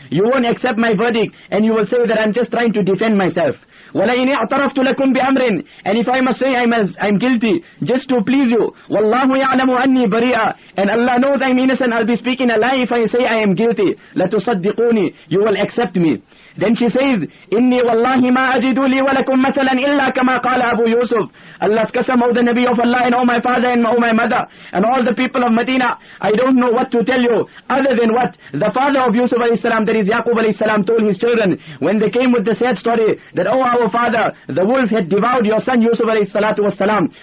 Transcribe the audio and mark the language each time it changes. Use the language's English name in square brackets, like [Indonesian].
[English] You won't accept my verdict and you will say that I'm just trying to defend myself. [Arabic] وَلَئِنِ اعْتَرَفْتُ لَكُمْ بِأَمْرٍ. [English] And if I must say I'm guilty just to please you, [Arabic] وَاللَّهُ يَعْلَمُ أَنِّي بَرِيئَةٌ. [English] And Allah knows I'm innocent, I'll be speaking a lie if I say I am guilty. [Arabic] لَتُصَدِّقُونِي. [English] You will accept me. Then she says, [Arabic] إِنِّي وَاللَّهِ مَا أَجِدُ لِي وَلَكُمْ مَثَلًا إِلَّا كَمَا قَالَ أَبُو يُوسُف. [English] Allah's qasam, O the Nabi of Allah, and O my father and O my mother and all the people of Medina, I don't know what to tell you other than what the father of Yusuf alayhi salam, that is Yaqub alayhi salam, told his children when they came with the sad story that, oh our father, the wolf had devoured your son Yusuf alayhi salatu was salam.